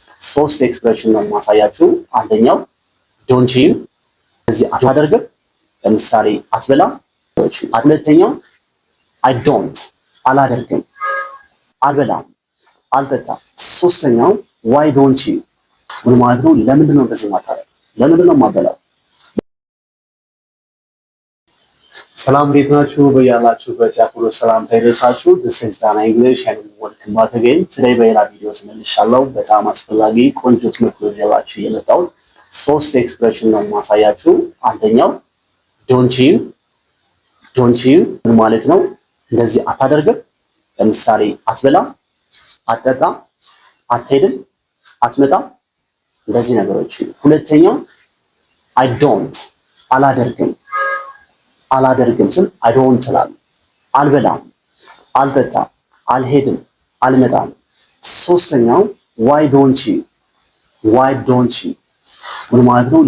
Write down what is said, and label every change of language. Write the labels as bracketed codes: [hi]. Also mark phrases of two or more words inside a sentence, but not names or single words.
[am] ሶስት ኤክስፕሬሽን ነው ማሳያችሁ። አንደኛው [en] don't you [am] እዚህ አታደርግም፣ ለምሳሌ አትበላም። ሁለተኛው [en] I don't [am] አላደርግም፣ አልበላም፣ አልጠጣም። ሶስተኛው [en] why don't you [am] ምን ማለት ነው? ለምንድን ነው እንደዚህ ማታደርግ? ለምንድን ነው ማበላው? ሰላም እንዴት ናችሁ? በያላችሁበት ያክብሮት ሰላምታ ይድረሳችሁ። [en] This is Tana English and welcome back again. [am] Today በሌላ ቪዲዮ ተመልሻለሁ። በጣም አስፈላጊ ቆንጆ ትምህርት ነው ያላችሁ የመጣሁት። ሶስት ኤክስፕሬሽን ነው ማሳያችሁ። አንደኛው [en] don't you [am] ምን ማለት ነው? እንደዚህ አታደርግም፣ ለምሳሌ አትበላም፣ አትጠጣም፣ አትሄድም፣ አትመጣም፣ እንደዚህ ነገሮች። ሁለተኛው [en] I don't [am] አላደርግም ስል [en] I don't [am] እላለሁ። አልበላም፣ አልጠጣም፣ አልሄድም፣ አልመጣም። ሶስተኛው [en] why don't you [am] ምን ማለት ነው?